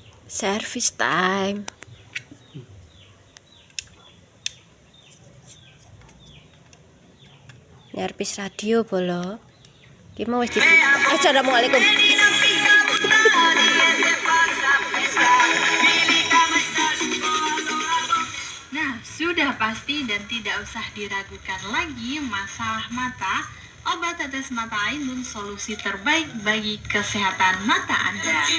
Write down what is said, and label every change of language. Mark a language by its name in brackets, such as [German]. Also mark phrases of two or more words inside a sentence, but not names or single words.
[English] Service time. Nervis radio bolo. [Javanese] Ki mau wis dibuka. Assalamualaikum. [Indonesian] Nah, sudah pasti dan tidak usah diragukan lagi masalah mata. Obat tetes mata Ainun solusi terbaik bagi kesehatan mata Anda.